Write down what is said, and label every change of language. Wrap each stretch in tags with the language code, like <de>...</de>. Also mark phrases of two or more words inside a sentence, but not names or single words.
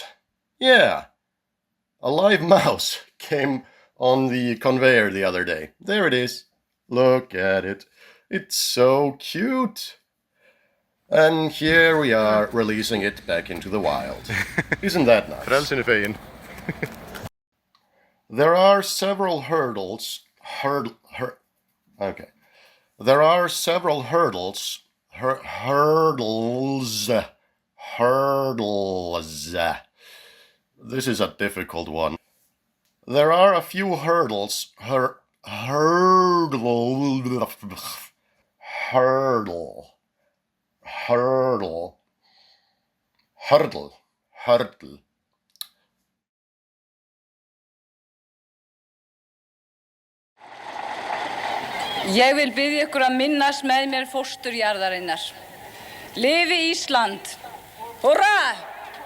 <en>Yeah, a live mouse came on the conveyor the other day. There it is. Look at it. It's so cute. And here we are releasing it back into the wild. Isn't that nice?</en> <is>Frelsinu fegin.</is> <en>There are several hurdles. Okay. There are several hurdles. Hurdles. This is a difficult one. There are a few hurdles. Hurdle.</en> <is>Ég vil biðja ykkur að minnast með mér fósturjarðarinnar. Lifi Ísland! Húrra!</is>